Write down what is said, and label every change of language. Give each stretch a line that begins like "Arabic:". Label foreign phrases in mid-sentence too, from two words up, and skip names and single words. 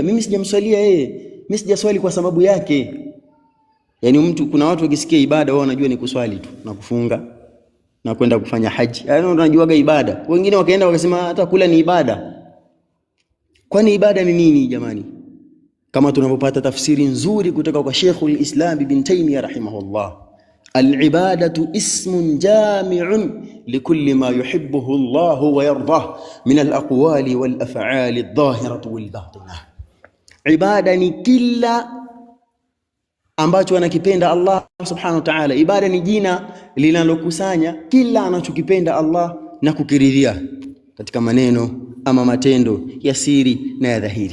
Swahili: Mimi sijamswalia yeye, mimi sijaswali kwa sababu yake. Yani kuna watu wakisikia ibada wao wanajua ni kuswali tu na kufunga na kwenda kufanya haji. Yaani unajuaga ibada. Wengine wakaenda wakasema hata kula ni ibada. Kwani ibada ni nini jamani? Kama tunapopata tafsiri nzuri kutoka kwa Sheikhul Islam Ibn Taymiyyah rahimahullah,
Arabic: العبادة اسم جامع لكل ما يحبه الله ويرضاه من الأقوال والأفعال الظاهرة والباطنة.
Swahili: Ibada ni kila ambacho anakipenda Allah
Arabic: سبحانه وتعالى.
Swahili: Ibada ni jina linalokusanya kila anachokipenda Allah na kukiridhia katika maneno ama matendo ya siri na ya dhahiri.